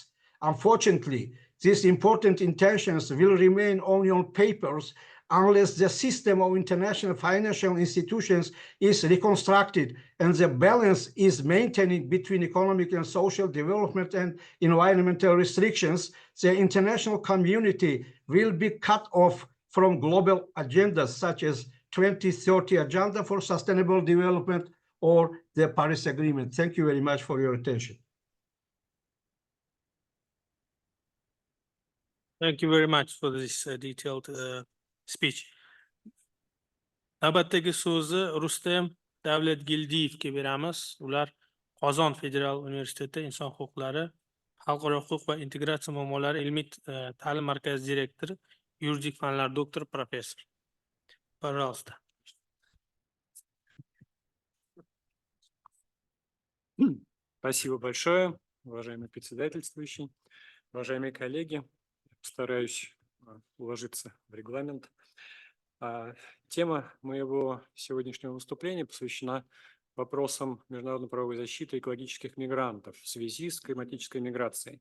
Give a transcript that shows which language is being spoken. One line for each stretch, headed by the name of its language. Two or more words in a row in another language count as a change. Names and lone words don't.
English: Unfortunately, these important intentions will remain only on papers unless the system of international financial institutions is reconstructed and the balance is maintained between economic and social development and environmental restrictions, the international community will be cut off from global agendas such as 2030 Agenda for Sustainable Development or the Paris Agreement. Thank you very much for your attention. Thank you very much for this detailed speech.
Uzbek: Navbatdagi so'zni Rustem Davlatgildiyevga beramiz. Ular Qozon Federal Universiteti Inson huquqlari, xalqaro huquq va integratsiya muammolari ilmiy ta'lim markazi direktori, yuridik fanlar doktor, professor.
Russian: Пожалуйста. Спасибо большое, уважаемый председательствующий, уважаемые коллеги. Постараюсь уложиться в регламент. Тема моего сегодняшнего выступления посвящена вопросам международно-правовой защиты экологических мигрантов в связи с климатической миграцией.